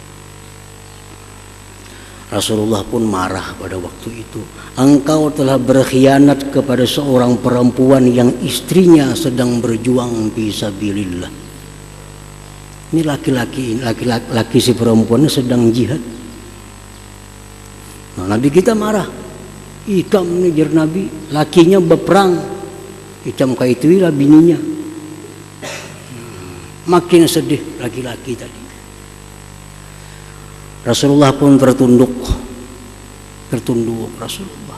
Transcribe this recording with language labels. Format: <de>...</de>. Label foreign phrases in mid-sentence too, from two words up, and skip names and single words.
<id>Rasulullah pun marah pada waktu itu. Engkau telah berkhianat kepada seorang perempuan yang istrinya sedang berjuang fisabilillah. Ini laki-laki si perempuannya sedang jihad. Nah, Nabi kita marah.</id> <bjn>Ikam nih jar Nabi, lakinya berperang. Ikam kayak itu lah bininya. Makin sedih laki-laki tadi.</bjn> <id>Rasulullah pun tertunduk Rasulullah.</id>